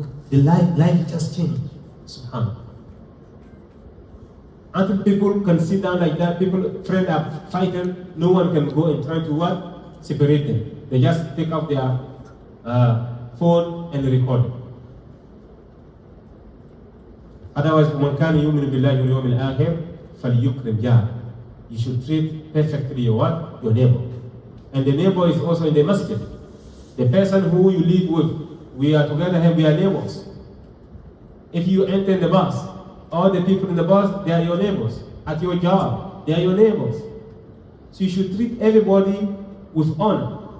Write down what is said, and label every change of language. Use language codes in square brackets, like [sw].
[en] The life just changed. Subhanallah. Until people can sit down like that, friends are fighting, no one can go and try to what? Separate them. They just take out their phone and record it. [ar] Otherwise, وَمَنْ كَانَ يُؤْمِنُ بِاللَّهِ وَالْيَوْمِ الْآخِرِ فَلْيُكْرِمْ جَارَهُ. [en] You should treat perfectly your what? Your neighbor. And the neighbor is also in the masjid. The person who you live with, we are together and we are neighbors. If you enter the bus, all the people in the bus, they are your neighbors. At your job, they are your neighbors. So you should treat everybody with honor.